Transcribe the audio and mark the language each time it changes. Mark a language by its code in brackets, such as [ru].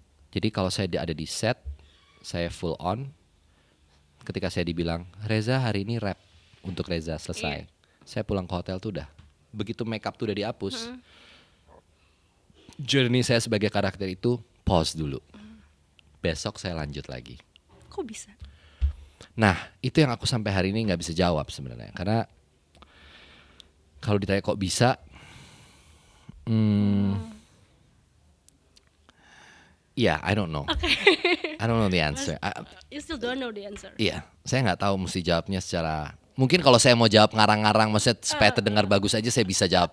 [id] Jadi kalau saya ada di set, saya [en] full on. [id] Ketika saya dibilang, Reza hari ini rap untuk Reza selesai. Saya pulang ke hotel tuh udah, begitu makeup tuh udah dihapus, journey saya sebagai karakter itu pause dulu. Besok saya lanjut lagi. Kok bisa? Nah itu yang aku sampai hari ini gak bisa jawab sebenarnya. [en] Karena kalau ditanya kok bisa, I don't know. I don't know the answer. You still don't know the answer. [id] Iya, saya nggak tahu mesti jawabnya secara. Mungkin kalau saya mau jawab ngarang-ngarang, maksudnya supaya terdengar bagus aja saya bisa jawab.